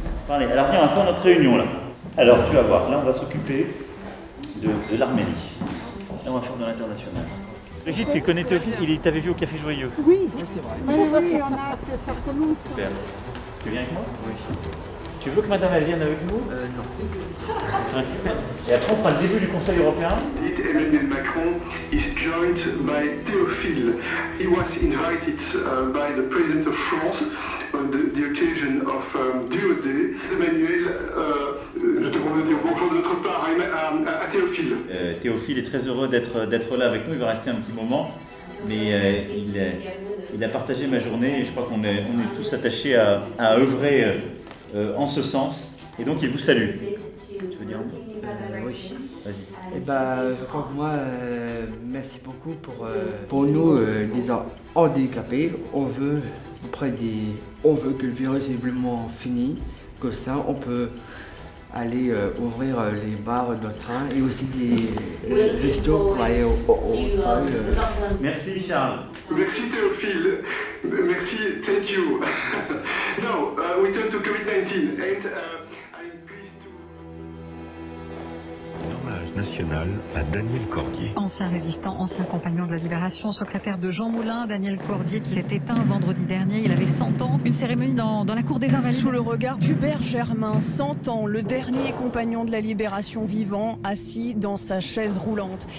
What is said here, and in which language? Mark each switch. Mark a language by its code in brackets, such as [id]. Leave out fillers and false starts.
[fr] Allez, alors viens, on va faire notre réunion là. Alors, tu vas voir, là, on va s'occuper de l'Arménie. Là, on va faire de l'international. Brigitte, tu connais Théophile? Il t'avait vu au Café Joyeux. Oui, c'est vrai. Oui, on a hâte que ça commence. Super. Tu viens avec moi? Oui. Tu veux que madame elle vienne avec nous? Non. Et après on fera le début du Conseil européen. [en] Emmanuel Macron is joined by Théophile. He was invited by the President of France on the occasion of DOD. [fr] Emmanuel, je te propose de dire bonjour de notre part à Théophile. Théophile est très heureux d'être là avec nous, il va rester un petit moment, mais il Il a partagé ma journée et je crois qu'on est tous attachés à œuvrer en ce sens. Et donc il vous salue. Tu veux dire un mot ? Oui. Vas-y. Je crois que moi, merci beaucoup pour nous, les handicapés. On veut que le virus est vraiment fini. Comme ça, on peut aller ouvrir les bars de train et aussi des restos pour aller au travail. Merci Charles. Merci Théophile. Merci, [en] thank you. Now, we turn to COVID-19 and I'm pleased to... [fr] Hommage national à Daniel Cordier. Ancien résistant, ancien compagnon de la Libération, secrétaire de Jean Moulin, Daniel Cordier qui s'est éteint vendredi dernier. Il avait 100 ans. Une cérémonie dans la cour des Invalides. Sous le regard d'Hubert Germain, 100 ans, le dernier compagnon de la Libération vivant, assis dans sa chaise roulante.